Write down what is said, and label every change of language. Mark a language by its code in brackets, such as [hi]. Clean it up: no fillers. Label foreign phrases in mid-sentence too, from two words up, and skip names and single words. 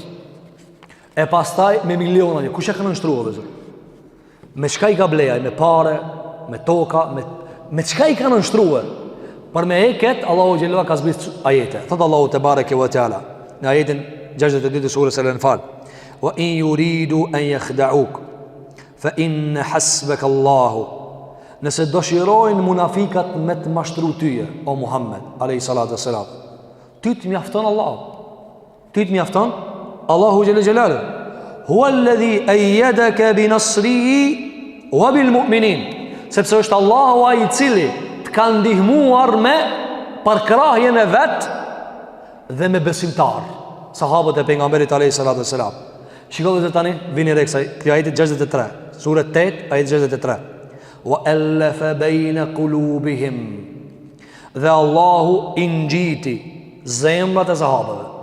[sq] E pastaj me miliona njerëz. Kush e ka nënshtruar vëzër? Me çka i ka blejaj? Me pare, me toka, me çka i ka nënshtruar? Për me eket Allahu xhelal ka zbrit ajete. Thot Allahu [ar] تبارك وتعالى [sq] në ajetin 62 të surës Al-Anfal. [ar] وإن يريدوا أن يخدعوك فإن حسبك الله. [sq] Nëse dëshirojnë munafikat me të mashtru tyje, o Muhammed [ar] عليه الصلاة والسلام, [sq] ty të mjafton Allahu. Ty të mjafton Allahu xhelel xhelalu. [ar] هو الذي أيدك بنصره وبالمؤمنين. [sq] Sepse është Allahu ai i cili të ka ndihmuar me përkrahjen e vet dhe me besimtar. Sahabët e pejgamberit [ar] عليه الصلاة والسلام. [sq] Shikojë tani vini re kësaj ajeti 63, sura 8 ajeti 63. [ar] وألف بين قلوبهم. [sq] Dhe Allahu i ngjiti zemrat e sahabëve.